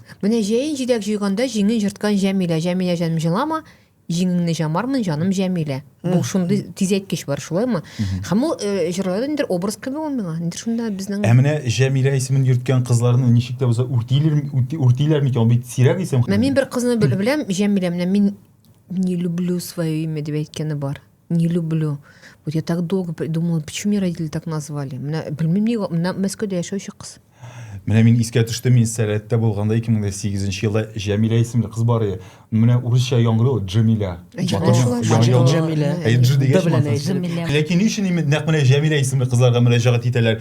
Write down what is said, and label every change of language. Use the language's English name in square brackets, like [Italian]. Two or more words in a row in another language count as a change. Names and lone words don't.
[Tatar] Менә җәен җидәк җыйганда җиңен җырткан Җәмилә, Җәмилә җаным җылама, җиңеңне җамармын җаным Җәмилә. Бу шундый тизәйткеч бар, шулаймы? Һәм ул җырларда инде образ кебек ул миңа. Инде шунда безнең Ә менә Җәмилә исемен йөрткән кызларны ничек тә булса үртиләр микән? Бит сирәк исем. Мин бер кызны беләм, Җәмилә, менә мин [Russian] не люблю свое имя [Tatar] дип әйткәне бар. [Russian] Не люблю. Вот я так долго думала, почему меня родители так назвали. [Tatar] Менә белмим ни, менә Мәскәүдә яшәүче кыз. Менә мин искә төште, мин Сәләттә булганда 2008 елда Җәмилә исемле кыз бар иде. Менә урысча яңгырый Җәмилә. Җәмилә. Әйе, дигән Җәмилә. Ләкин ничек нәкъ менә Җәмилә исемле кызларга мөрәҗәгать итәләр?